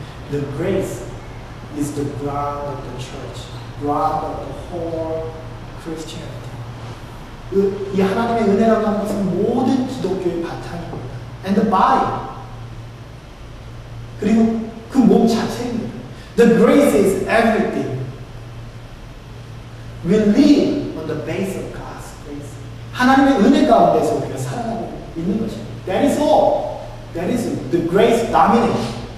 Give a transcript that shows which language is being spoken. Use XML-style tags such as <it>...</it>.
<en>The grace is the ground of the church, ground of the whole Christianity.</en> <ko>이 하나님의 은혜라고 하는 것은 모든 기독교의 바탕입니다.</ko> <en>And the body.</en> <ko>그리고 그 몸 자체입니다.</ko> <en>The grace is everything. We live on the base of God's grace.</en> <ko>하나님의 은혜 가운데서 우리가 살아가고 있는 것입니다.</ko> <en>That is all. That is the grace dominates.</en>